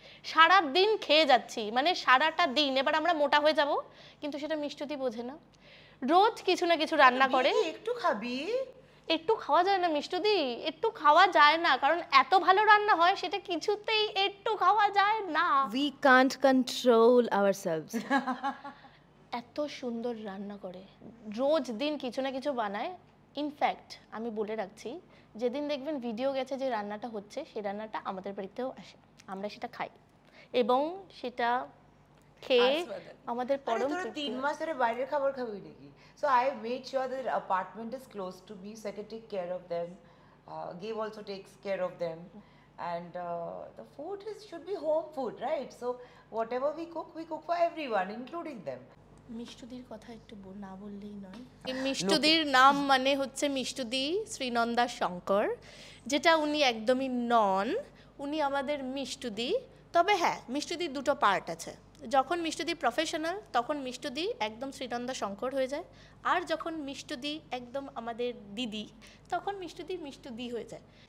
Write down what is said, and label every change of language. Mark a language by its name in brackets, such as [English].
[Bangla] সারা দিন খেয়ে যাচ্ছি, মানে সারাটা দিন। এবার আমরা মোটা হয়ে যাব, কিন্তু সেটা মিষ্টুদি বোঝে না। রোজ কিছু না কিছু রান্না করে। একটু খাবি? একটু খাওয়া যায় না মিষ্টুদি, একটু খাওয়া যায় না, কারণ এত ভালো রান্না হয়, সেটা কিছুতেই একটু খাওয়া যায় না। [English] We can't control ourselves. [Bangla] এত সুন্দর রান্না করে, রোজ দিন কিছু না কিছু বানায়। ইনফ্যাক্ট আমি বলে রাখছি, যেদিন দেখবেন ভিডিও গেছে যে রান্নাটা হচ্ছে, সেই রান্নাটা আমাদের বাড়িতেও আসে, আমরা সেটা খাই এবং সেটা খেয়ে আমাদের পরম তৃপ্তি। 3 মাস ধরে বাইরের খাবার খাবি নাকি? [English] So I made sure that their apartment is close to me, so I can take care of them. Gabe also takes care of them, and the food should be home food, right? So whatever we cook for everyone, including them. [Bangla] মিষ্টুদির কথা একটু না বললেই নয়। মিষ্টুদির নাম মানে হচ্ছে মিষ্টুদি শ্রীনন্দা শঙ্কর, যেটা উনি একদমই নন, উনি আমাদের মিষ্টুদি। তবে হ্যাঁ, মিষ্টুদির দুটো পার্ট আছে। যখন মিষ্টুদি প্রফেশনাল, তখন মিষ্টুদি একদম শ্রীনন্দা শঙ্কর হয়ে যায়, আর যখন মিষ্টুদি একদম আমাদের দিদি, তখন মিষ্টুদি হয়ে যায়।